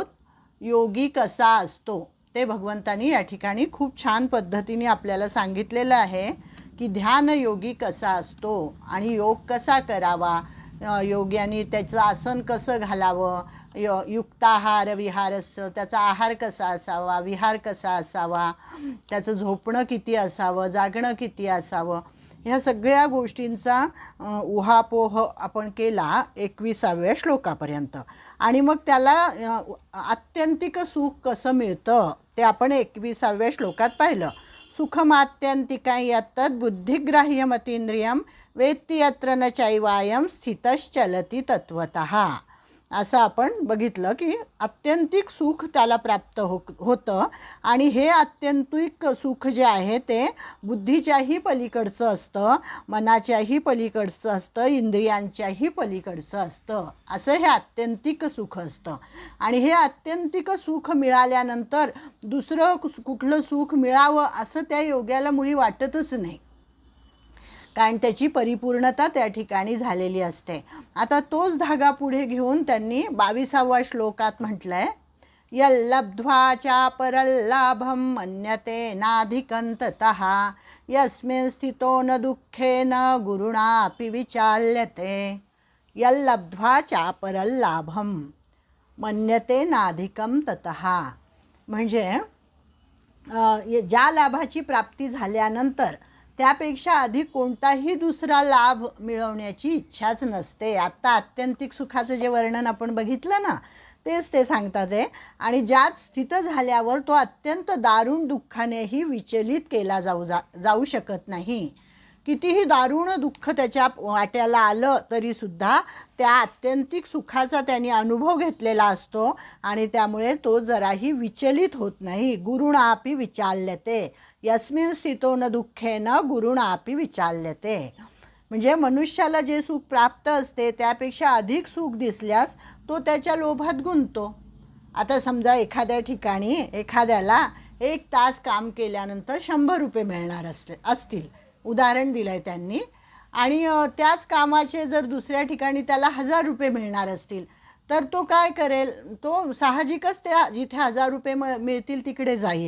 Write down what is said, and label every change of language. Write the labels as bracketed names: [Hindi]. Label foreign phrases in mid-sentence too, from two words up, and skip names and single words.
[Marathi] योगी कसा असतो ते भगवंतांनी या ठिकाणी खूप छान पद्धतीने आपल्याला सांगितलेलं आहे की ध्यान योगी कसा असतो आणि योग कसा करावा, योग्याने त्याचं आसन कसं घालावं, [Sanskrit] युक्ताहार विहारस्य [Marathi] त्याचा आहार कसा असावा, विहार कसा असावा, त्याचं झोपणं किती असावं, जागणं किती असावं, ह्या सगळ्या गोष्टींचा उहापोह आपण केला 21व्या श्लोकापर्यंत। आणि मग त्याला आत्यंतिक सुख कसं मिळतं ते आपण 21व्या श्लोकात पाहिलं। [Sanskrit] सुखमात्यंतिकं यत्तद् बुद्धिग्राह्यमतींद्रियं वेत्ति यत्र न चैवायं स्थितश्चलति तत्वतः। [Marathi] असं आपण बघितलं की आत्यंतिक सुख त्याला प्राप्त होतं आणि हे आत्यंतिक सुख जे आहे ते बुद्धीच्याही पलीकडचं असतं, मनाच्याही पलीकडचं असतं, इंद्रियांच्याही पलीकडचं असतं। असं हे आत्यंतिक सुख असतं आणि हे आत्यंतिक सुख मिळाल्यानंतर दुसरं कुठलं सुख मिळावं असं त्या योग्याला मुळी वाटतच नाही, कारण त्याची परिपूर्णता त्या ठिकाणी झालेली असते। आता तोच धागा पुढे घेऊन त्यांनी 22व्या श्लोकात म्हटलंय, [Sanskrit] यल्लब्ध्वा चापरल्लाभं मन्यते नाधिकं ततः यस्मिन् स्थितो न दुःखेन गुरुणापि विचाल्यते। यल्लब्ध्वा चापरल्लाभं मन्यते नाधिकं ततः [Marathi] म्हणजे ज्या लाभाची प्राप्ती झाल्यानंतर त्यापेक्षा अधिक कोणताही दुसरा लाभ मिळवण्याची इच्छाच नसते। आत्ता आत्यंतिक सुखाचं जे वर्णन आपण बघितलं ना तेच ते सांगतात आहे। आणि ज्यात स्थित झाल्यावर तो अत्यंत दारुण दुःखानेही विचलित केला जाऊ शकत नाही। कितीही दारुण दुःख त्याच्या वाट्याला आलं तरीसुद्धा त्या आत्यंतिक सुखाचा त्याने अनुभव घेतलेला असतो आणि त्यामुळे तो जराही विचलित होत नाही। [Sanskrit] गुरुणापि विचाल्यते यस्मिन् स्थितो न दुःखेन गुरुणापि विचाल्यते। [Marathi] म्हणजे मनुष्याला जे सुख प्राप्त असते त्यापेक्षा अधिक सुख दिसल्यास तो त्याच्या लोभात गुंततो। आता समजा एखाद्या ठिकाणी एखाद्याला 1 तास काम केल्यानंतर 100 रुपये मिळणार असतील, उदाहरण दिलं आहे त्यांनी, आणि त्याच कामाचे जर दुसऱ्या ठिकाणी त्याला 1000 रुपये मिळणार असतील तर तो काय करेल, तो साहजिकच त्या जिथे 1000 रुपये मिळतील तिकडे जाईल।